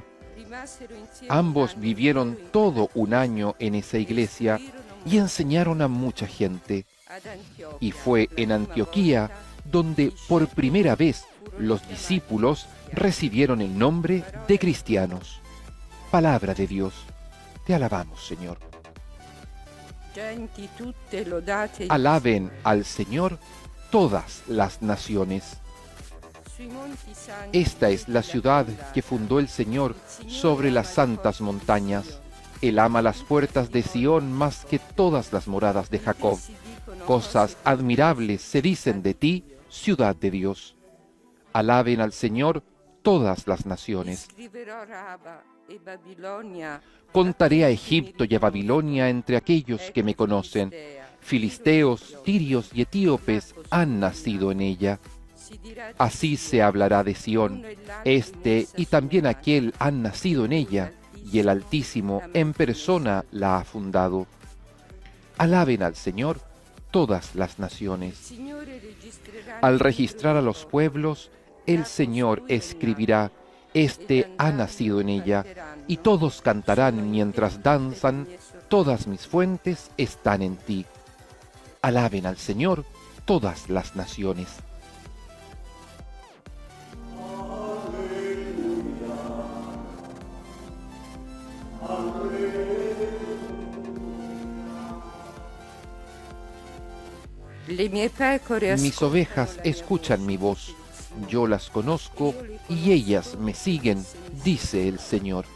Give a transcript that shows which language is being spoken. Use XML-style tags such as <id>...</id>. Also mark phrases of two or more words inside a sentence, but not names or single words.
<es>Ambos vivieron todo un año en esa iglesia y enseñaron a mucha gente. Y fue en Antioquía donde por primera vez los discípulos recibieron el nombre de cristianos. Palabra de Dios. Te alabamos, Señor.</es> <it>Genti tutte lodate</it> <es>Alaben al Señor todas las naciones.</es> <it>sui monti santi</it> <es>Esta es la ciudad que fundó el Señor sobre las santas montañas. Él ama las puertas de Sión más que todas las moradas de Jacob. Cosas admirables se dicen de ti, ciudad de Dios. Alaben al Señor todas las naciones.</es> <it>Scriverò Raba e Babilonia.</it> <es>Contaré a Egipto y a Babilonia entre aquellos que me conocen. Filisteos, tirios y etíopes han nacido en ella. Así se hablará de Sión. Este y también aquel han nacido en ella, y el Altísimo en persona la ha fundado. Alaben al Señor todas las naciones. Al registrar a los pueblos, el Señor escribirá: Este ha nacido en ella, y todos cantarán mientras danzan: Todas mis fuentes están en ti. Alaben al Señor todas las naciones.</es> <it>Le mie pecore</it> <es>Mis ovejas escuchan mi voz, yo las conozco y ellas me siguen, dice el Señor.</es>